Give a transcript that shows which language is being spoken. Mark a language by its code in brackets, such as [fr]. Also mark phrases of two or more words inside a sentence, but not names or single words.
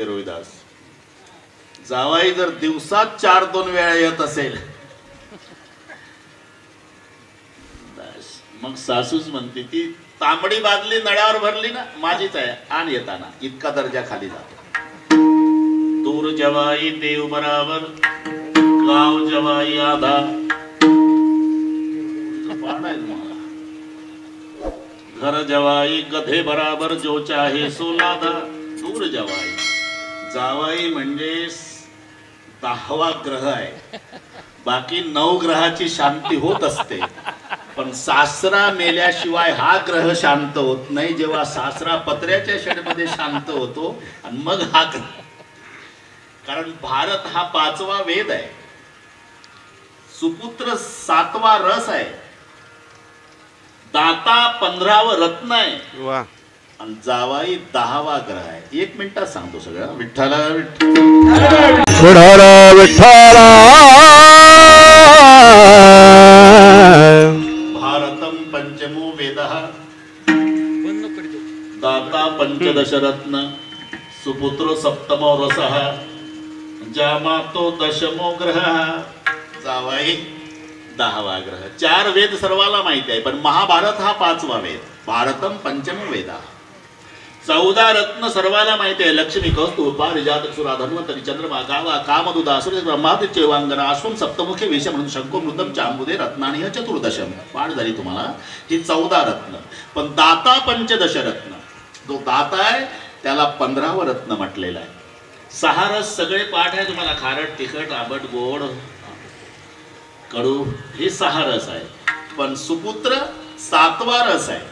[mr] रोहिदास जावाई जर दिवसात 4-2 वेळा येत असेल मग सासूच म्हणते ती तांबडी बादली नळ्यावर भरली ना माझीच आहे आण येताना. इतका दर्जा खाली जातो. [hi] दूर जवाई देव बराबर गाव जवाई आधा. घर जवाई गधे बराबर जो चाहे सो लादा. दूर जवाई. [mr] जावाई म्हणजे 10वा ग्रह आहे. बाकी 9 ग्रहाची शांती होत असते. पण सासरा मेल्याशिवाय हा ग्रह शांत होत नाही. जेव्हा सासरा पत्र्याच्या शेडमध्ये शांत होतो आणि मग हा ग्रह. कारण भारत हा 5वा वेद आहे, सुपुत्र 7वा रस आहे, दाता 15वं रत्न आहे वा आणि जावाई 10वा ग्रह आहे. 1 मिनिटात सांगतो सगळं. विठ्ठल विठ्ठल विठ्ठल [sa] भारतम पंचमो वेदः दाता पंचदश रत्न सुपुत्र सप्तमो रसः जामातो दशमो ग्रह [mr] जावाई 10वा ग्रह. 4 वेद सर्वाला माहिती आहे, पण महाभारत हा 5वा वेद. [sa] भारतम पंचमो वेदा. [mr] 14 रत्न सर्वाला माहिती आहे. [sa] लक्ष्मी कौस्तुभ पारिजातक सुरा धन्वंतरी चंद्रमा गावा कामदुदा सूर्य ब्रह्मादित्य वांगना अश्वम सप्तमुखे विष म्हणून शंको मृतम चांबुदे रत्नानी ह चतुर्दशम. [mr] पाठ झाली तुम्हाला ही 14 रत्न. पण [sa] दाता पंचदश रत्न, [mr] जो दाता आहे त्याला 15वं रत्न म्हटलेलं आहे. 6 रस सगळे पाठ आहे तुम्हाला. खारट तिखट आंबट गोड कडू हे 6 रस आहे. पण सुपुत्र 7वा रस आहे.